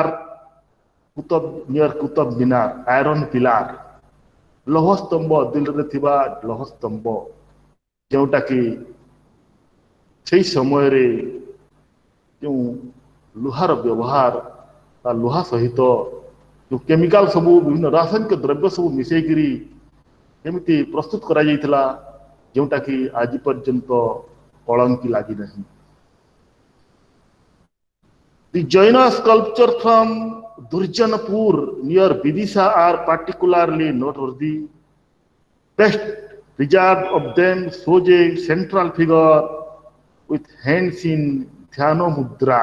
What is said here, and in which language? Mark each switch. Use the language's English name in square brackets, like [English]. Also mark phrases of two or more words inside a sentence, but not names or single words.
[Odia] ନିୟର କୁତବ ମିନାର [English] iron pillar [Odia] ଲୌହ ସ୍ତମ୍ଭ ଦିଲ୍ଲୀରେ ଥିବା ଲୌହ ସ୍ତମ୍ଭ ଯେଉଁଟା କି সেই ସମୟରେ ଯେଉଁ ଲୁହାର ବ୍ୟବହାର ବା ଲୁହା ସହିତ ଯେଉଁ କେମିକାଲ ସବୁ ବିଭିନ୍ନ ରାସାୟନିକ ଦ୍ରବ୍ୟ ସବୁ ମିଶେଇକିରି କେମିତି ପ୍ରସ୍ତୁତ କରାଯାଇଥିଲା ଯେଉଁଟା କି ଆଜି ପର୍ଯ୍ୟନ୍ତ କଳଙ୍କି ଲାଗିନାହିଁ। [English] The Jaina sculpture from Durjanpur near Vidisha are particularly noteworthy. Best preserved of them shows a central figure with hands in Dhyana Mudra.